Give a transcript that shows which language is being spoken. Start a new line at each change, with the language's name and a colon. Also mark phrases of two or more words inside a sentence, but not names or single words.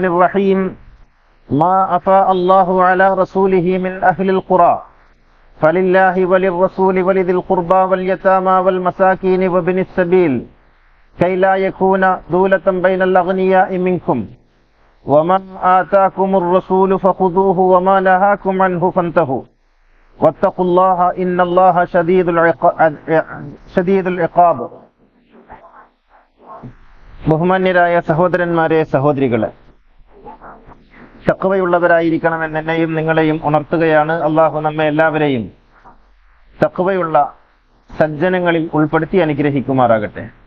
Arabic: الرحيم ما أفاء الله على رسوله من أهل القرى فلله وللرسول ولذي القربى واليتامى والمساكين وابن السبيل كي لا يكون دولة بين الأغنياء منكم وما آتاكم الرسول فخذوه وما نهاكم عنه فانتهوا واتقوا الله إن الله شديد العقاب.
Malayalam: ബഹുമാന്യരായ സഹോദരന്മാരെ, സഹോദരികളെ, തഖ്വയുള്ളവരായിരിക്കണമെന്ന് എന്നെയും നിങ്ങളെയും ഉണർത്തുകയാണ്. അള്ളാഹു നമ്മെ എല്ലാവരെയും തഖ്വയുള്ള സജ്ജനങ്ങളിൽ ഉൾപ്പെടുത്തി അനുഗ്രഹിക്കുമാറാകട്ടെ.